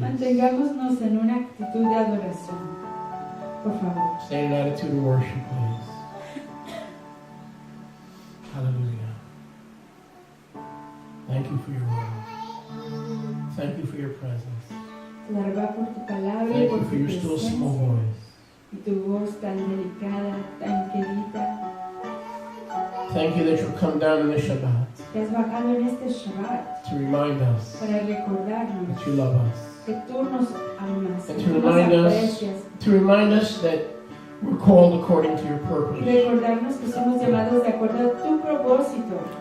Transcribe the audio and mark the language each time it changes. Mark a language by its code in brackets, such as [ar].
[es] Mantengámonos en una actitud de adoración, por favor. [en] Stay in an attitude of worship, please. Hallelujah. Thank you for your word. Thank you for your presence. Thank you for your still small voice. [es] Y tu voz tan delicada, tan querida. [en] Thank you that you come down in the Shabbat [es] Que has bajado en este Shabbat [en] to remind us [es] para recordarnos [en] that you love us. [es] que tú nos amas, [en] And [es] que [en] to [es] tú nos aprecias. [en] remind us that we're called according to your [es] Y [en] purpose. [es] recordarnos que somos llamados de acuerdo a tu propósito.